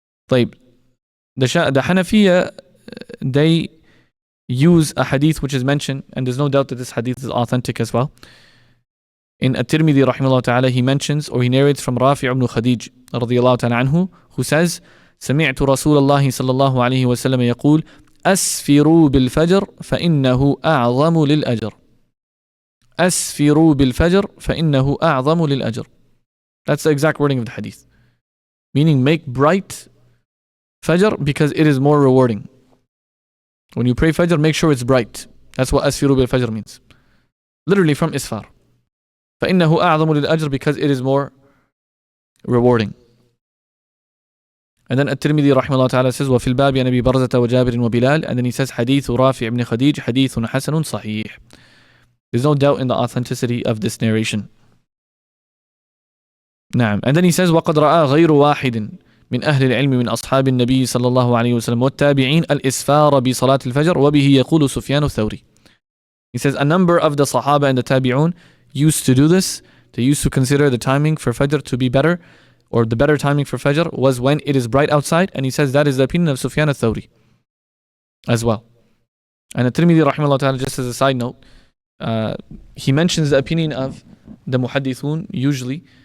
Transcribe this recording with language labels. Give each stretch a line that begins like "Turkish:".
English: طيب, the Hanafiya, they use a hadith which is mentioned, and there's no doubt that this hadith is authentic as well. In At-Tirmidhi rahimahullah ta'ala, he mentions or he narrates from Rafi' ibn Khadij radiyallahu ta'ala anhu, who says,
Arabic: سمعت رسول الله صلى الله عليه وسلم يقول أسفروا بالفجر فإنه أعظم للأجر. أسفروا بالفجر فإنه أعظم للأجر.
English: That's the exact wording of the hadith. Meaning, make bright Fajr because it is more rewarding. When you pray Fajr, make sure it's bright. That's what
Arabic: أسفروا بالفجر
English: means. Literally from Isfar. فإنه أعظم للأجر, because it is more rewarding. And then At-Tirmidhi rahimahullah ta'ala says
Arabic: وفي الباب عن أبي برزة وجابر وبلال,
English: and then he says
Arabic: حديث رافع بن خديج حديث حسن صحيح.
English: There's no doubt in the authenticity of this narration.
Arabic: نعم.
English: And then he says
Arabic: وقد رأى غير واحد من أهل العلم من أصحاب النبي صلى الله عليه وسلم والتابعين الإسفار بصلاة الفجر وبه يقول سفيان الثوري.
English: He says a number of the Sahaba and the Tabi'un used to do this. They used to consider the timing for Fajr to be better, or the better timing for Fajr was when it is bright outside, and he says that is the opinion of Sufyan al-Thawri as well. And At-Tirmidhi rahimahullah ta'ala, just as a side note, he mentions the opinion of the muhaddithun usually.